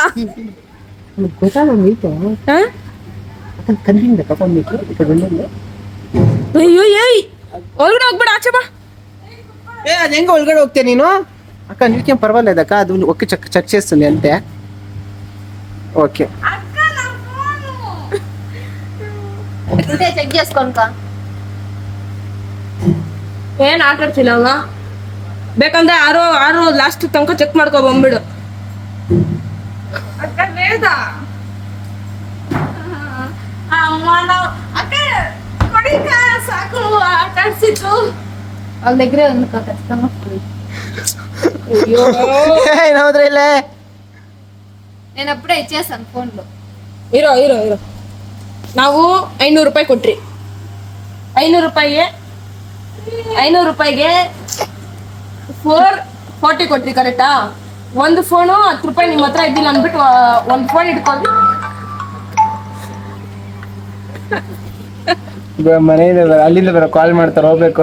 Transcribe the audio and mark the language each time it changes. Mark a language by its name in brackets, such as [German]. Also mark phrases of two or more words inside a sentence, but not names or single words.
[Kannada] ಕಂದಿಂದ ತಗೊಂಡ್ಬಿಟ್ಟು ಈ ಕಡೆ ಬಂದಿಲ್ಲ. ಅಯ್ಯೋ ಏಯ್ ಒಳಗಡೆ ಹೋಗ್ಬೇಡ, ಆಚೆ ಬಾ. అది ಹೆಂಗ ಒಳಗಡೆ ಹೋಗ್ತೀಯ ನೀನು? [Telugu] అక్క నీకేం పర్వాలేదక్క, అది ఒక్క చెక్ చేస్తుంది అంతే. ఓకే చెక్ చేసుకోనుక. [Kannada] ಏನ್ ಆಟ ಆಡ್ತಿಲ್ಲ ಅವ. ಬೇಕಂದ್ರೆ ಆರು ಲಾಸ್ಟ್ ತನಕ ಚೆಕ್ ಮಾಡ್ಕೊ ಬಂದ್ಬಿಡು. ಅಕ್ಕ ಬೇಡ ಅಕ್ಕ ಕೊಡಿಕ, ಸಾಕು ಆಟ ಆಡ್ಸಿತ್ತು. [Telugu] వాళ్ళ దగ్గరే ఉంది ఖచ్చితంగా. ఏమవుతుంది ఇల్లే నేను అప్పుడే ఇచ్చేసాను ఫోన్లో. [Kannada] ఇరో ನಾವು 500 ರೂಪಾಯಿ ಕೊಟ್ರಿ. 500 ರೂಪಾಯಿಗೆ 440 ಕೊಟ್ರಿ ಕರೆಕ್ಟಾ? ಒಂದು ಫೋನು 10 ರೂಪಾಯಿ ನಿಮ್ಮ ಹತ್ರ ಇದ್ದಿಲ್ಲ ಅಂದ್ಬಿಟ್ಟು ಒಂದು ಫೋನ್ ಇಟ್ಕೊಂಡು ಮನೆಯಿಂದ ಅಲ್ಲಿಂದ ಬರೋ ಕಾಲ್ ಮಾಡ್ತಾರೆ ಹೋಗ್ಬೇಕು.